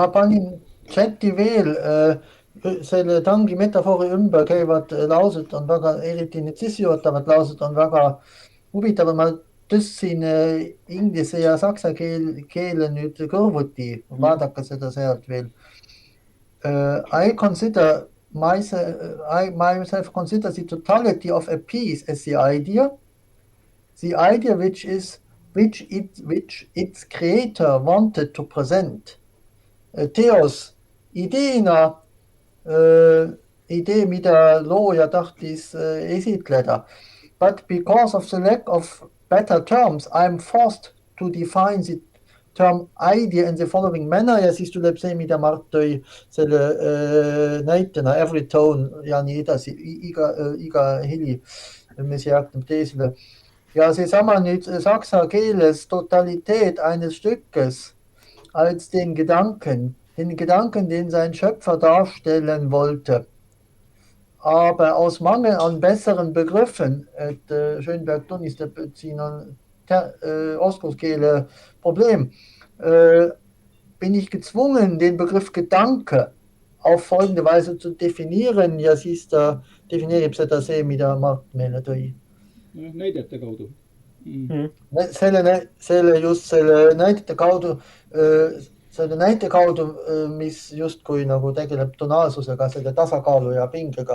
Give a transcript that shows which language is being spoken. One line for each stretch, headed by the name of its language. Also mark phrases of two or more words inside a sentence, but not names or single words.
Estonian: Ma panin chati veel selle tangi metafoori ümber käivad laused on väga, eriti need sissejuhatavad laused on väga huvitavad. Ma tõstsin inglise ja saksa keele nüüd kõrvuti, vaadake seda sealt veel.
English: I consider myself consider the totality of a piece as the idea which its creator wanted to present.
Estonian: Teos ideena idee, mida looja tahtis esitleda.
English: But because of the lack of better terms, I am forced to define the term idea in the following manner
Estonian: ja siis tuleb see, mida Mart tõi selle näitena,
English: every tone
Estonian: ja nii edasi, iga heli, mis järgneb teisele. Ja seesama nüüd saksa keeles
German: Totalität eines Stückes als den Gedanken, den sein Schöpfer darstellen wollte. Aber aus Mangel an besseren Begriffen,
Estonian: et Schönberg tunnistab, et siin on oskuskeele probleem,
German: bin ich gezwungen, den Begriff Gedanke auf folgende Weise zu definieren
Estonian: ja siis ta defineerib seda see, mida Mart meile tõi. Näidete kaudu. Selle näidete kaudu, selle näite kaudu, mis justkui nagu tegeleb tonaalsusega, selle tasakaalu ja pingega.